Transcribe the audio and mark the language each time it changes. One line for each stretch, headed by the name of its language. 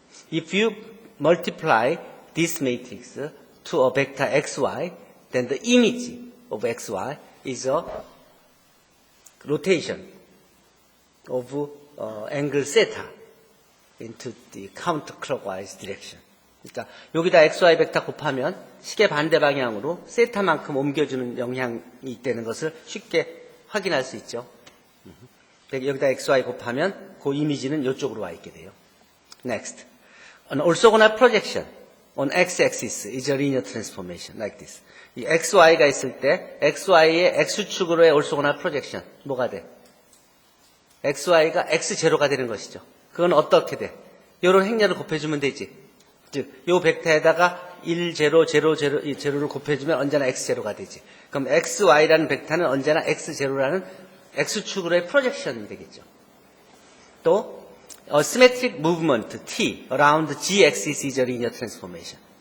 English: If you multiply this matrix to a vector xy, then the image of xy is a rotation of angle theta into the counterclockwise direction.
Korean: 그러니까 여기다 xy 벡터 곱하면 시계 반대 방향으로 세타만큼 옮겨주는 영향이 있다는 것을 쉽게 확인할 수 있죠. 여기다 xy 곱하면 그 이미지는 이쪽으로 와 있게 돼요.
English: Next. An orthogonal projection on x-axis is a linear transformation like this.
Korean: 이 xy가 있을 때 xy의 x축으로의 orthogonal projection 뭐가 돼? xy가 x0가 되는 것이죠. 그건 어떻게 돼? 이런 행렬을 곱해주면 되지. 즉, 이 벡터에다가 1, 0, 0, 0, 0를 곱해주면 언제나 x0가 되지. 그럼 xy라는 벡터는 언제나 x0라는 x축으로의 프로젝션이 되겠죠.
English: 또 symmetric movement t around g-axis is a linear transformation.